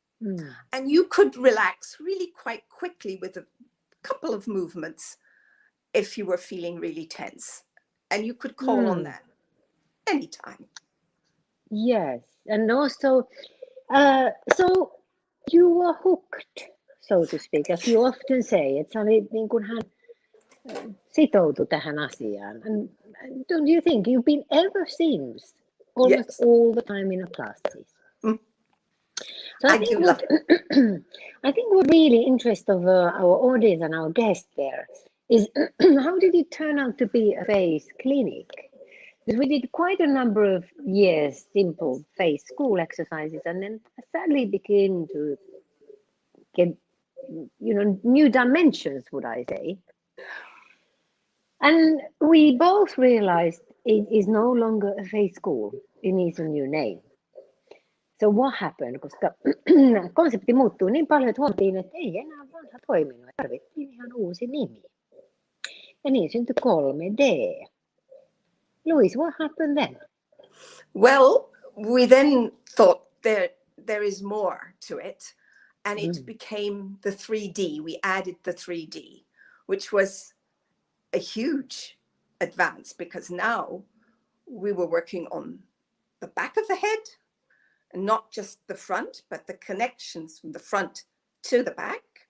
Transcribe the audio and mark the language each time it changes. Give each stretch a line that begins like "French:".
English: And you could relax really quite quickly with a couple of movements if you were feeling really tense. And you could call on that anytime. Yes, and also, so you were hooked, so to speak, as you often say.
Finnish: Että sä olit niin kuin hän sitoutui tähän asiaan.
English: And don't you think you've been ever since, almost Yes. all the time in the classes? So I do love I think what really interests of our audience and our guests there is how did it turn out to be a face clinic? Because we did quite a number of years simple face school exercises, and then sadly began to get, new dimensions, would I say. And we both realized it is no longer a face school. It needs a new name. So what happened?
Finnish: Koska konsepti muuttuu niin paljon, että huomattiin, että ei enää vanha toiminut. Tarvittiin ihan uusi nimi. Ja niin syntyi 3D.
English: Louise, what happened then? Well, we then thought there there is more to it. And it became the 3D. We added the 3D, which was a huge advance, because now we were working on the back of the head, and not just the front, but the connections from the front to the back.